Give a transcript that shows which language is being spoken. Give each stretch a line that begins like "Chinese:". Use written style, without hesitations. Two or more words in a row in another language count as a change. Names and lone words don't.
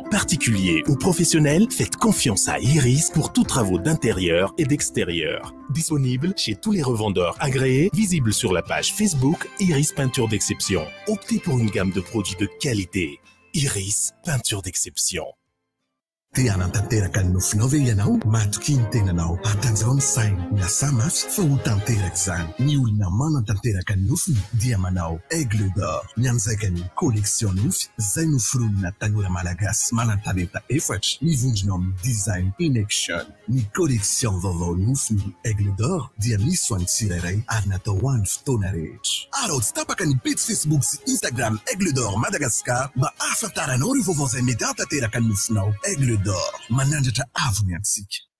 French: Particuliers ou professionnels, faites confiance à Iris pour tous travaux d'intérieur et d'extérieur. Disponible chez tous les revendeurs agréés, visible sur la page Facebook Iris Peinture d'Exception. Optez pour une gamme de produits de qualité. Iris Peinture d'Exception.
Malagasy: Tia anatanteraka ny nofinao ve ianao matoky ny tenanao atanjao ny saina miasa mafy fa ho tanteraka izany ny olona manatanteraka ny nofiny dia manao Aigle d'Or mianjaika ny collection nofy izay noforonina tanora malagasy manan-talenta efatra mivondrona amin'ny
English: design in action
Malagasy: ny collection vaovao nofiny Aigle d'Or dia misy ho an'ny tsirairay ary natao ho an'ny fotoana rehetra arao tsy tapaka ny
French: page Facebook
Malagasy: sy Instagram Aigle d'Or Madagascar mba ahafantaranao ireo vaovao izay mety hatanteraka ny nofinao Aigle d'Or manandratra avony antsika.